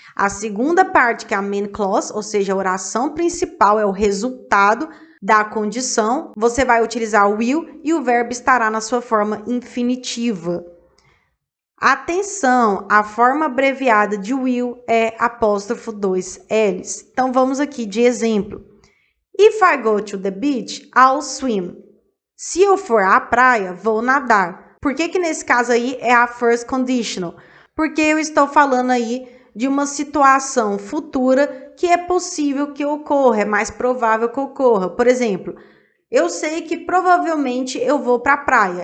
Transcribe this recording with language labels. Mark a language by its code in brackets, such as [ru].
[pt] A segunda parte, que é a main clause, ou seja, a oração principal é o resultado da condição. Você vai utilizar o will e o verbo estará na sua forma infinitiva. Atenção, a forma abreviada de will é apóstrofo 2 L's. Então, vamos aqui de exemplo. [en] If I go to the beach, I'll swim. [pt] Se eu for à praia, vou nadar. Por que nesse caso aí é a first conditional? Porque eu estou falando aí de uma situação futura que é possível que ocorra, é mais provável que ocorra. Por exemplo, eu sei que provavelmente eu vou para a praia.